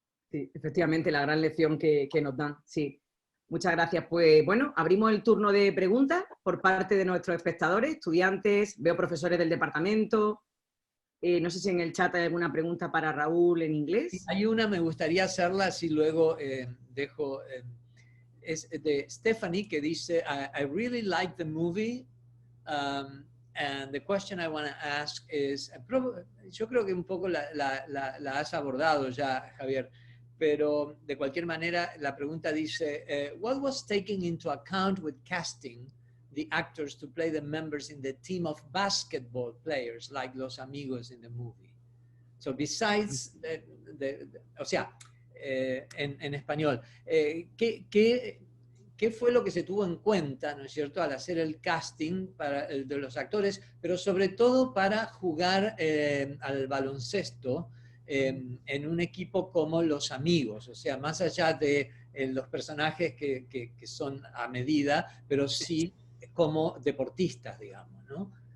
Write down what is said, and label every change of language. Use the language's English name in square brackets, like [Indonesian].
[Spanish] Sí, efectivamente, la gran lección que nos dan, sí. Muchas gracias. Pues bueno, abrimos el turno de preguntas por parte de nuestros espectadores, estudiantes, veo profesores del departamento. No sé si en el chat hay alguna pregunta para Raúl en inglés. Sí, hay una, me gustaría hacerla, si luego dejo... es de Stephanie, que dice, [English] I really like the movie, and the question I want to ask is, [Spanish] yo creo que un poco la has abordado ya, Javier, pero de cualquier manera la pregunta dice, [English] what was taken into account with casting the actors to play the members in the team of basketball players like los amigos in the movie? So besides, [Spanish] o sea, en español, ¿qué fue lo que se tuvo en cuenta, ¿no es cierto?, al hacer el casting de los actores, pero sobre todo para jugar al baloncesto en un equipo como Los Amigos? O sea, más allá de los personajes que son a medida, pero sí como deportistas, digamos, ¿no?